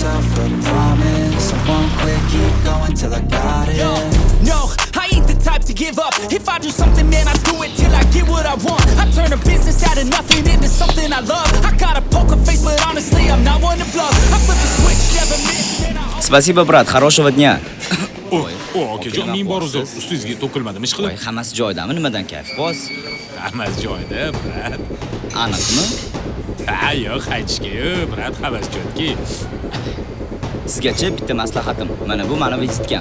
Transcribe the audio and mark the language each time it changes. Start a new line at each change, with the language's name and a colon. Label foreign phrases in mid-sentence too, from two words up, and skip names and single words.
English: for the promise. I won't quit, keep going till I got it. Yo, no, I ain't the type to give up. If I do something, man, I do it till I get what I want. I turn a business out of nothing into something I love. I got a poker face, but honestly, I'm not one to bluff. I flip the switch, never miss, man.
Russian: Спасибо, брат. Хорошего дня.
Uzbek: O, akajon, men bor uzr. Ustingizga to'kilmadim, ish Voy, qilib. hammasi joyidami? Nimadan kayf? Qo'z. Hammasi joyida, brat. Aniqmi? Ha, yo'q, aytishga-yu, brat, hammasi joyidki. Sizgacha bitta maslahatim. Mana bu meni vizitkam.